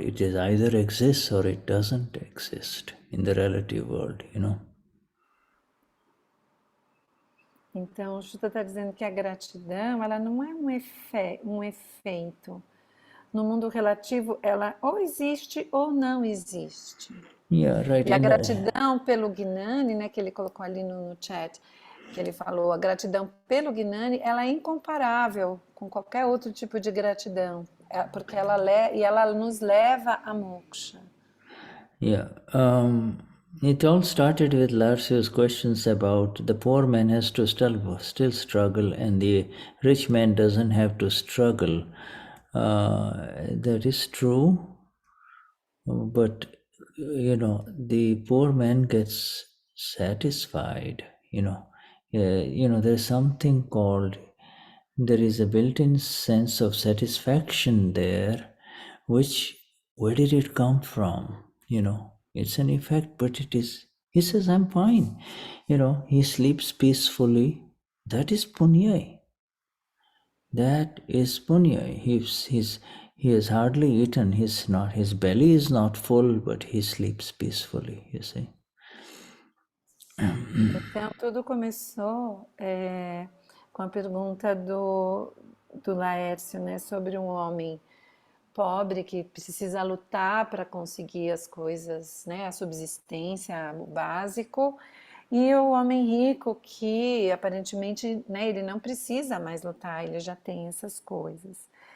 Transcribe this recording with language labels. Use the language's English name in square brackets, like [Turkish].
[English] It is either exists or it doesn't exist in the relative world, [Portuguese] Então, o Shuddha está dizendo que a gratidão, ela não é um efeito. No mundo relativo, ela ou existe ou não existe. [English] Yeah, right. [Portuguese] E a gratidão pelo Gnani, né, que ele colocou ali no chat, que ele falou, a gratidão pelo Gnani, ela é incomparável com qualquer outro tipo de gratidão, porque ela nos leva a moksha. [English] Yeah. It all started with Larsio's questions about the poor man has to still struggle and the rich man doesn't have to struggle. That is true, but the poor man gets satisfied. There's something called, there is a built-in sense of satisfaction there, where did it come from? It's an effect, but it is, he says, I'm fine. He sleeps peacefully. That is punya. That is punya. He has hardly eaten. His belly is not full, but he sleeps peacefully, you see. [Portuguese] Então, tudo começou com a pergunta do Laércio, né, sobre um homem pobre que precisa lutar para conseguir as coisas, né, a subsistência, o básico, e o homem rico que aparentemente, né, ele não precisa mais lutar, ele já tem essas coisas.